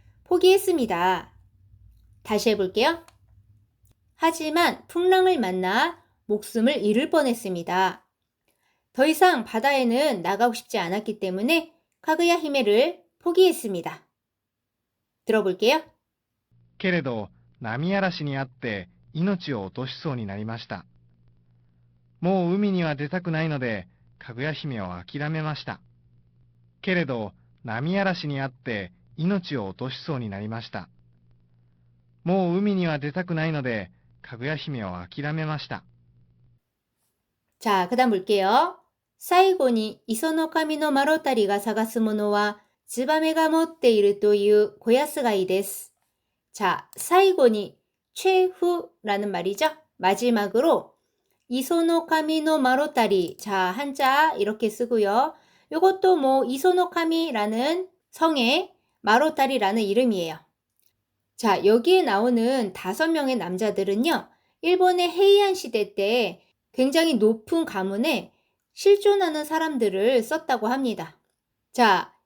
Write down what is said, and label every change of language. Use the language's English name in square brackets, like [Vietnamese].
[Korean] 포기했습니다. 다시 해볼게요. 하지만 풍랑을 만나 목숨을 잃을 뻔했습니다. 더 이상 바다에는 나가고 싶지 않았기 때문에 가그야 히메를 포기했습니다. 들어볼게요. [Japanese] けれど波嵐にあって命を落としそうになりました。もう海には出たくないのでかぐや姫を諦めました。けれど波嵐にあって命を落としそうになりました。もう海には出たくないのでかぐや姫を諦めました。 [Korean] 자, 그 다음 볼게요. [Japanese] 最後に磯の神のマロタリが探すものはツバメが持っているという小安貝です。 [Korean] 자, 最後に 최후라는 말이죠. 마지막으로 이소노 카미노 마로타리. 자, 한자 이렇게 쓰고요. 이것도 뭐 이소노 카미라는 성의 마로타리라는 이름이에요. 자, 여기에 나오는 5명의 남자들은요. 일본의 헤이안 시대 때 굉장히 높은 가문에 실존하는 사람들을 썼다고 합니다. 자,